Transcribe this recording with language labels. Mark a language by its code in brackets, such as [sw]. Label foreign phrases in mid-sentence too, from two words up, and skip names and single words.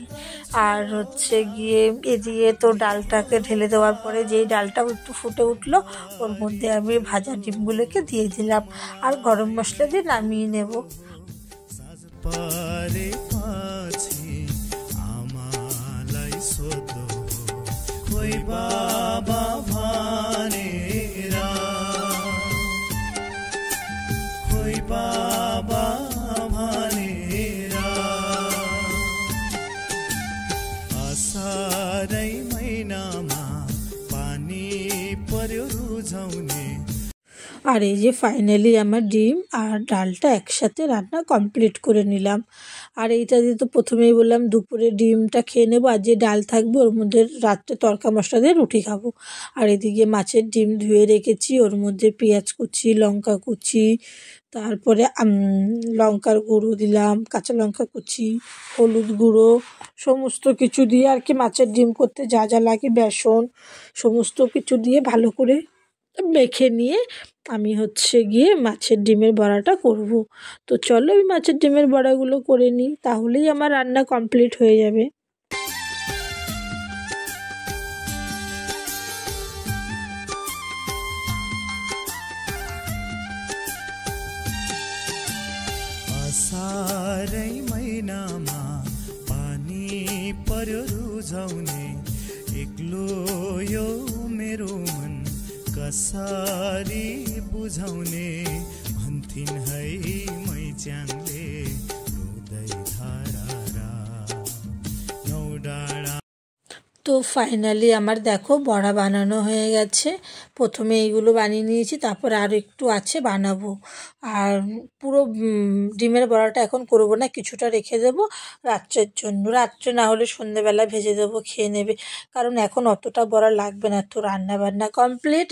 [bn] আর হচ্ছে গিয়ে এদিকে তো ডালটাকে ঢেলে দেওয়ার পরে যেই ডালটা একটু ফুটে উঠলো, ওর মধ্যে আমি ভাজা ডিমগুলোকে দিয়ে দিলাম, আর গরম মশলা দিয়ে নামিয়ে নেব। [ne] बाबा भनेरा खोइ बाबा भनेरा असारै महिनामा पानी पर्यो रुझाउने। [bn] আর এই যে ফাইনালি আমার ডিম আর ডালটা একসাথে রান্না কমপ্লিট করে নিলাম। আর এইটা দিয়ে তো প্রথমেই বললাম দুপুরে ডিমটা খেয়ে নেবো, আর যে ডাল থাকবে ওর মধ্যে রাত্রে তরকা মশলা দিয়ে রুটি খাবো। আর এদিকে মাছের ডিম ধুয়ে রেখেছি, ওর মধ্যে পেঁয়াজ কুচি, লঙ্কা কুচি, তারপরে লঙ্কার গুঁড়ো দিলাম, কাঁচা লঙ্কা কুচি, হলুদ গুঁড়ো, সমস্ত কিছু দিয়ে আর কি মাছের ডিম করতে যা যা লাগে, বেসন, সমস্ত কিছু দিয়ে ভালো করে মেখে নিয়ে আমি হচ্ছে গিয়ে মাছের ডিমের বড়াটা করব। তো চলো, আমি মাছের ডিমের বড়াগুলো করে নিই, তাহলেই আমার রান্না কমপ্লিট হয়ে যাবে। [ne] असारै महिनामा पानी पर्यो रुझाउने, एक्लो यो मेरो मन कसरी बुझाउने, भन्थिन् है मैच्याङले रुदै धारा नौ डाँडा। [bn] তো ফাইনালি আমার দেখো বড়া বানানো হয়ে গেছে। প্রথমে এইগুলো বানিয়ে নিয়েছি, তারপরে আরও একটু আছে বানাবো। আর পুরো ডিমের বড়াটা এখন করবো না, কিছুটা রেখে দেবো রাত্রের জন্য। রাত্রে না হলে সন্ধেবেলা ভেজে দেবো, খেয়ে নেবে। কারণ এখন অতটা বড়া লাগবে না, তো রান্না বান্না কমপ্লিট।